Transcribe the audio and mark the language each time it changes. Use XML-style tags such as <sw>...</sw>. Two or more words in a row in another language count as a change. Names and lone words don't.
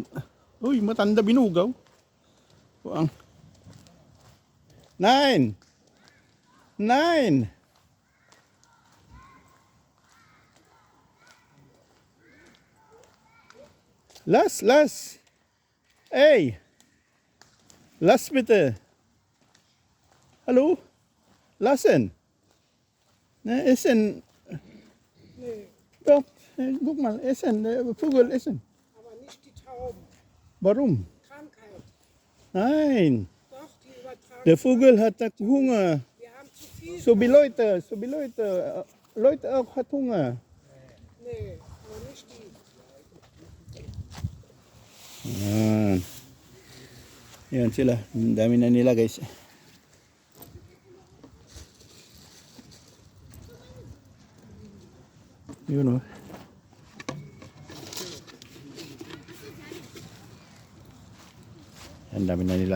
<tl>Uy, matanda binugaw. Ang 9.</tl> <de>Last. Hey. Last bitte. Hallo? Lassen. Essen. Nee, Doch, guck mal, essen. Vogel essen. aber nicht die Tauben. Warum? Krankheit. Nein. Doch, die übertragen. Der Vogel hat Hunger. Wir haben zu viel. So wie Leute. Leute auch hat Hunger. Nee, aber nicht die.</de> <tl>Yan sila. Ang dami na nila guys. Yun o. Ang dami na nila.</tl>